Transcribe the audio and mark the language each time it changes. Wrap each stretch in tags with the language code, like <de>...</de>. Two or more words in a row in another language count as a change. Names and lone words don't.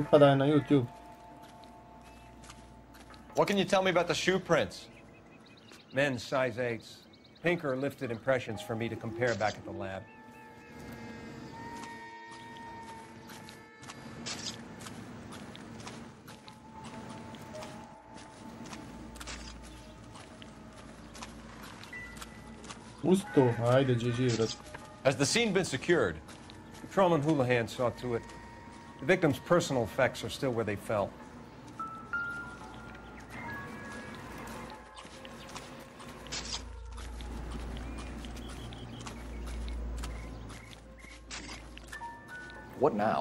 <bs>Upadaj na YouTube.</bs> <en>What can you tell me about the shoe prints? Men's size 8s. Pink or lifted impressions for me to compare back at the lab.</en> <bs>Usto, ajde, GG, brate.</bs> <en>Has the scene been secured? Patrolman Houlihan saw to it. The victim's personal effects are still where they fell. What now?</en>